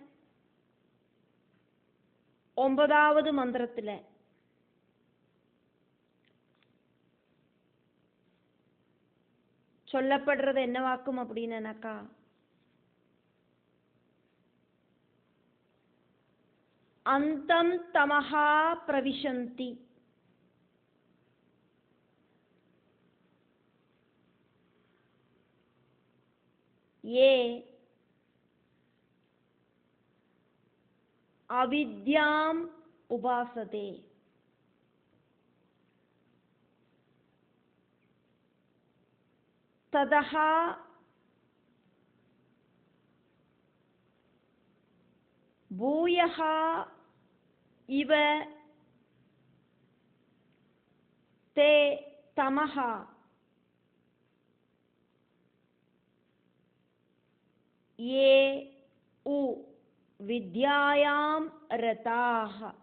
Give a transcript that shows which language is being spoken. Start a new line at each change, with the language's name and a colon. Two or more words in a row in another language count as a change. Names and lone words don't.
Tamil: 9வது மந்திரத்துல சொல்லப்படுறது என்னவாக்கும் அப்படின்னாக்கா
Sanskrit: अन्धं तमः प्रविशन्ति. ये अविद्याम् उपासते ततः भूयः इव ते तमः ये उ विद्यायां रताः.